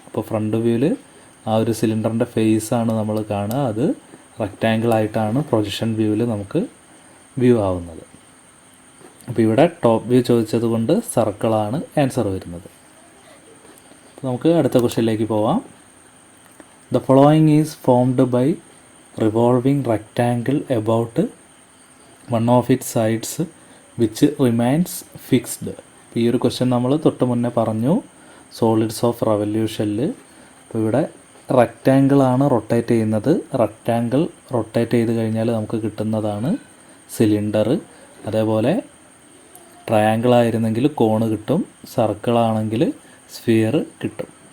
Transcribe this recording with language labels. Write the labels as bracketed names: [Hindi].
[Malayalam] അപ്പോൾ ഫ്രണ്ട് വ്യൂവിൽ ആ ഒരു സിലിണ്ടറിൻ്റെ ഫേസാണ് നമ്മൾ കാണുക. അത് റെക്റ്റാങ്കിളായിട്ടാണ് പ്രൊജക്ഷൻ വ്യൂവിൽ നമുക്ക് വ്യൂ ആവുന്നത്. അപ്പോൾ ഇവിടെ ടോപ്പ് വ്യൂ ചോദിച്ചത് കൊണ്ട് സർക്കിളാണ് ആൻസർ വരുന്നത്. അപ്പോൾ നമുക്ക് അടുത്ത ക്വസ്റ്റ്യനിലേക്ക് പോവാം. [English] The following is formed by revolving rectangle about one of its sides which remains fixed. [Malayalam] ഈ ഒരു ക്വസ്റ്റ്യൻ നമ്മൾ തൊട്ട് മുന്നേ പറഞ്ഞു സോളിഡ്സ് ഓഫ് റെവല്യൂഷനിൽ. അപ്പോൾ ഇവിടെ റെക്റ്റാങ്കിളാണ് റൊട്ടേറ്റ് ചെയ്യുന്നത്. റെക്റ്റാങ്കിൾ റൊട്ടേറ്റ് ചെയ്ത് കഴിഞ്ഞാൽ നമുക്ക് കിട്ടുന്നതാണ് സിലിണ്ടർ. അതേപോലെ ട്രയാങ്കിൾ ആയിരുന്നെങ്കിൽ കോണ് കിട്ടും, സർക്കിളാണെങ്കിൽ സ്ഫിയർ കിട്ടും.